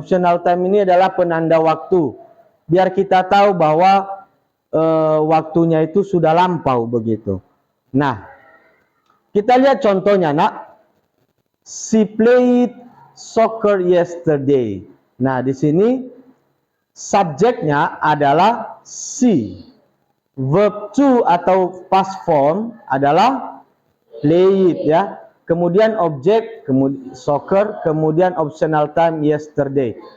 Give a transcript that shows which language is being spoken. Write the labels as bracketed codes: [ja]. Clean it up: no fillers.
[id] Optional time ini adalah penanda waktu. Biar kita tahu bahwa waktunya itu sudah lampau begitu. Nah, kita lihat contohnya, nak. [en] She played soccer yesterday. [id] Nah, di sini subjeknya adalah she. Verb to atau past form adalah played ya. Kemudian objek, kemudian soccer, kemudian optional time yesterday.